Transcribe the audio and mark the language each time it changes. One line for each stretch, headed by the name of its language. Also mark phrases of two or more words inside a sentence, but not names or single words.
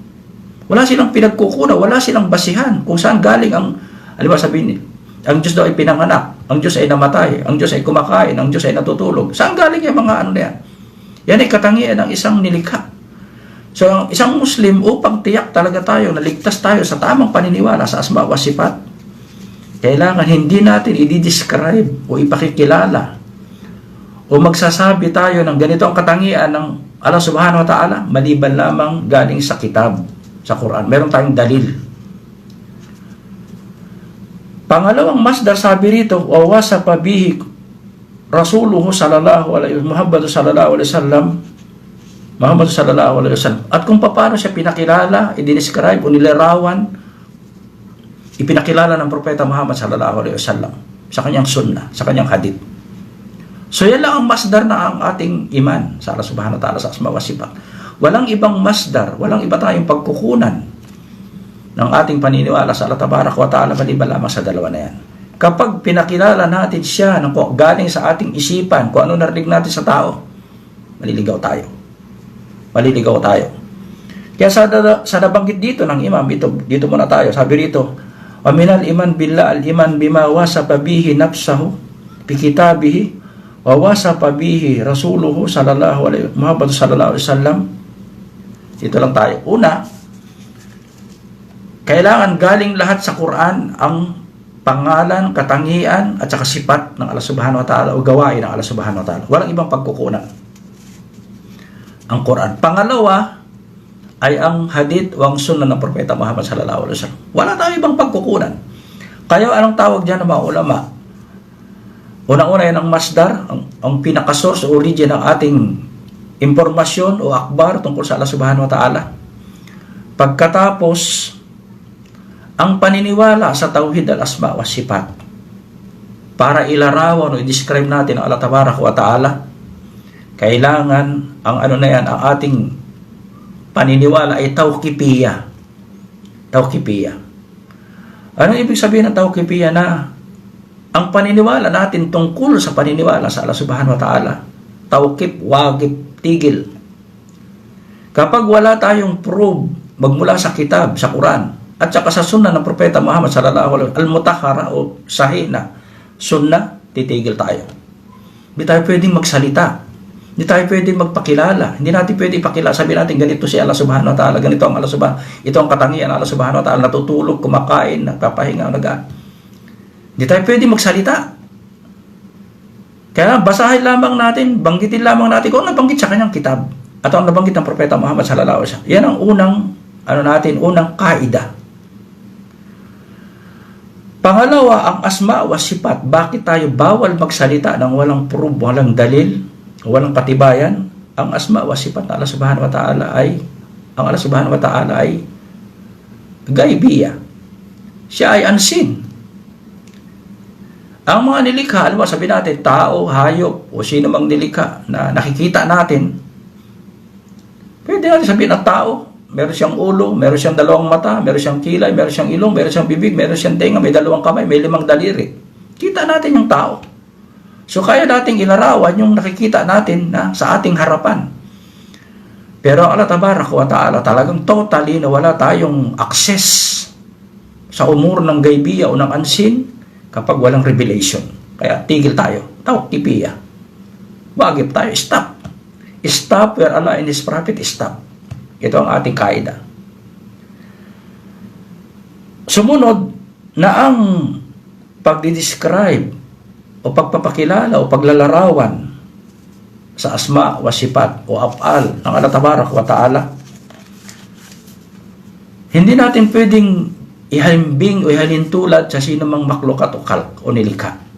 Filipino: Wala silang pinagkukunan, wala silang basihan kung saan galing ang, alam mo sabihin, ang Diyos daw ay pinanganak, ang Diyos ay namatay, ang Diyos ay kumakain, ang Diyos ay natutulog. Saan galing yung mga ano na yan? Yan ay katangian ng isang nilikha. So, ang isang Muslim, upang tiyak talaga tayo, naligtas tayo sa tamang paniniwala sa
Arabic: أسماء وصفات,
Filipino: kailangan hindi natin i-describe o ipakikilala o magsasabi tayo ng ganito ang katangian ng Allah
Arabic: سبحانه وتعالى,
Filipino: maliban lamang galing sa kitab, sa Quran. Meron tayong dalil. Pangalawang masdar, sabi rito,
Arabic: ووصف به رسوله صلى الله عليه محمد صلى الله عليه وسلم، محمد صلى الله عليه وسلم.
Filipino: At kung paano siya pinakilala, i-describe o nilarawan, ipinakilala ng propeta Muhammad
Arabic: صلى الله عليه وسلم
Filipino: sa kanyang sunnah, sa kanyang hadith. So yan lang ang masdar na ang ating iman sa Allah
Arabic: سبحانه وتعالى,
Filipino: sa
Arabic: أسماء وصفات.
Filipino: Walang ibang masdar, walang iba tayong pagkukunan ng ating paniniwala sa Allah
Arabic: تبارك وتعالى
Filipino: maliban lamang sa dalawa na yan. Kapag pinakilala natin siya ng galing sa ating isipan, kung ano narinig natin sa tao, maliligaw tayo. Maliligaw tayo. Kaya sa nabanggit dito ng imam, dito muna tayo, sabi rito,
Arabic: ومن الإيمان بالله الإيمان بما وصف به نفسه بكتابه ووصف به رسوله صلى الله عليه محمد صلى الله عليه وسلم.
Filipino: Dito lang tayo. Una, kailangan galing lahat sa Quran ang pangalan, katangian at saka sifat ng Allah
Arabic: سبحانه وتعالى
Filipino: o gawain ng Allah
Arabic: سبحانه وتعالى.
Filipino: Walang ibang pagkukunan ang Quran. Pangalawa ay ang hadith o ang sunnah ng propeta Muhammad
Arabic: صلى الله عليه وسلم.
Filipino: Wala tayong ibang pagkukunan. Kaya anong tawag dyan ng mga ulama? Unang-una yan ang masdar, ang pinaka-source o origin ng ating impormasyon o akbar tungkol sa Allah
Arabic: سبحانه وتعالى.
Filipino: Pagkatapos, ang paniniwala sa
Arabic: توحيد الأسماء وصفات.
Filipino: Para ilarawan o i-describe natin ang Allah
Arabic: تبارك وتعالى,
Filipino: kailangan ang ang ating paniniwala ay tawqifiyya. Tawqifiyya. Ano ibig sabihin ng tawqifiyya? Na ang paniniwala natin tungkol sa paniniwala sa Allah
Arabic: سبحانه وتعالى,
Filipino: tawqif, wagib, tigil. Kapag wala tayong proof magmula sa kitab, sa Quran, at saka sa sunnah ng propeta Muhammad
Arabic: صلى الله عليه وسلم,
Filipino: al-mutahhara o sahih na sunnah, titigil tayo. Hindi tayo pwedeng magsalita. Hindi tayo pwedeng magpakilala. Hindi natin pwedeng ipakilala. Sabi natin, ganito si Allah
Arabic: سبحانه وتعالى,
Filipino: ganito ang Allah subhanahu, ito ang katangian ng Allah
Arabic: سبحانه وتعالى,
Filipino: natutulog, kumakain, nagpapahinga, hindi tayo pwedeng magsalita. Kaya basahin lamang natin, banggitin lamang natin kung nabanggit sa kanyang kitab at ang nabanggit ng propeta Muhammad
Arabic: صلى الله عليه وسلم.
Filipino: Yan ang unang kaida. Pangalawa, ang
Arabic: أسماء وصفات.
Filipino: Bakit tayo bawal magsalita ng walang proof, walang dalil, walang katibayan? Ang
Arabic: أسماء وصفات
Filipino: ng Allah
Arabic: سبحانه وتعالى
Filipino: ay gaibiyya. Siya ay unseen. Ang mga nilikha, alam mo, sabi natin, tao, hayop, o sino mang nilikha na nakikita natin, pwede natin sabihin ng tao, meron siyang ulo, meron siyang dalawang mata, meron siyang kilay, meron siyang ilong, meron siyang bibig, meron siyang tenga, may dalawang kamay, may 5 daliri. Kita natin yung tao. So kaya nating ilarawan yung nakikita natin na sa ating harapan. Pero ang Allah
Arabic: تبارك وتعالى
Filipino: talagang totally na wala tayong access sa umur ng gaibiyya o ng unseen kapag walang revelation. Kaya tigil tayo. Tawqifiyya. Wagib tayo.
English: Stop. Stop where Allah and His Prophet stop.
Filipino: Ito ang ating kaida. Sumunod na ang pagdidescribe o pagpapakilala o paglalarawan sa
Arabic: أسماء وصفات
Filipino: o af'al ng Allah
Arabic: تبارك وتعالى,
Filipino: hindi natin pwedeng ihalimbing o ihalintulad sa sino mang maklukat o kalk o nilikha.